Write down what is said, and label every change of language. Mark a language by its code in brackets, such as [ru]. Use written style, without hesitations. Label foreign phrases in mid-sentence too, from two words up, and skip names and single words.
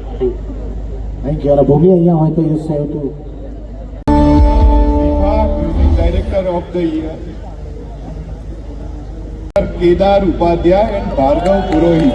[en] thank you. [gu] ભૂમિ અહીંયા હોય તો [en] you save two. Music Director of the Year, Kedar Upadhyay and Bhargav Purohit.